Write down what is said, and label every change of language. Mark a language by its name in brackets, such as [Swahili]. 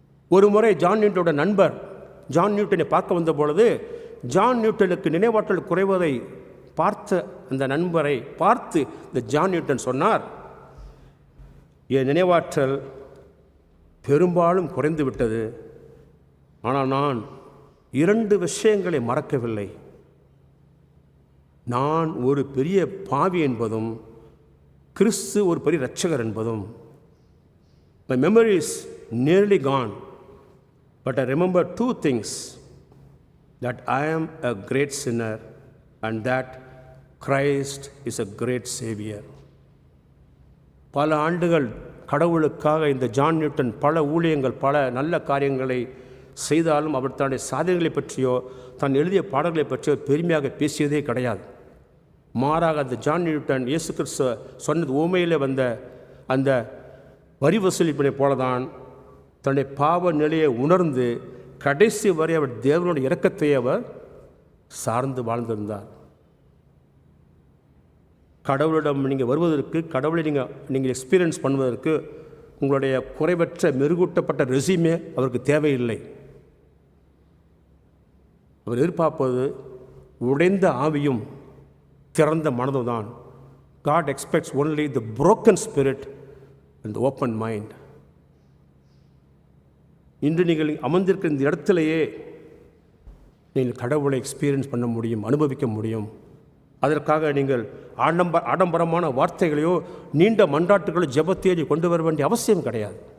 [Tamil] ஒரு முறை ஜான் நியூட்டனோட நண்பர் ஜான் நியூட்டனை பார்க்க வந்த பொழுது, ஜான் நியூட்டனுக்கு நினைவாற்றல் குறைவதை பார்த்த அந்த நண்பரை பார்த்து இந்த ஜான் நியூட்டன் சொன்னார், என் நினைவாற்றல் பெரும்பாலும் குறைந்து விட்டது, ஆனால் நான் 2 விஷயங்களை மறக்கவில்லை. நான் ஒரு பெரிய பாவி என்பதும் கிறிஸ்து ஒரு பெரிய இரட்சகர் என்பதும். [English] My memory is nearly gone, but I remember 2 things, that I am a great sinner and that Christ is a great Savior. [Tamil] பல ஆண்டுகள் கடவுளுக்காக இந்த ஜான் நியூட்டன் பல ஊழியங்கள், பல நல்ல காரியங்களை செய்தாலும் அவர் தன்னுடைய சாதனைகளை பற்றியோ தான் எழுதிய பாடல்களை பற்றியோ பெருமையாக பேசியதே கிடையாது. மாறாக அந்த ஜான் நியூட்டன் இயேசு கிறிஸ்து சொன்னது ஊமையில் வந்த அந்த வரி வசூலிப்பினை போலதான் தன்னுடைய பாவ நிலையை உணர்ந்து கடைசி வரை அவர் தேவனுடைய இரக்கத்தை அவர் சார்ந்து வாழ்ந்திருந்தார். கடவுளிடம் நீங்கள் வருவதற்கு, கடவுளை நீங்கள் எக்ஸ்பீரியன்ஸ் பண்ணுவதற்கு உங்களுடைய குறைவற்ற மெருகூட்டப்பட்ட ரெசியூமே அவருக்கு தேவையில்லை. அவர் எதிர்பார்ப்பது உடைந்த ஆவியும் திறந்த மனதும் தான். [English] God expects only the broken spirit and the open mind. [Tamil] இன்று நீங்கள் அமர்ந்திருக்கிற இந்த இடத்திலேயே நீங்கள் கடவுளை எக்ஸ்பீரியன்ஸ் பண்ண முடியும், அனுபவிக்க முடியும். அதற்காக நீங்கள் ஆடம்பரமான வார்த்தைகளையோ நீண்ட மன்றாட்டுகளோ ஜெபத்தையோ கொண்டு வர வேண்டிய அவசியம் கிடையாது.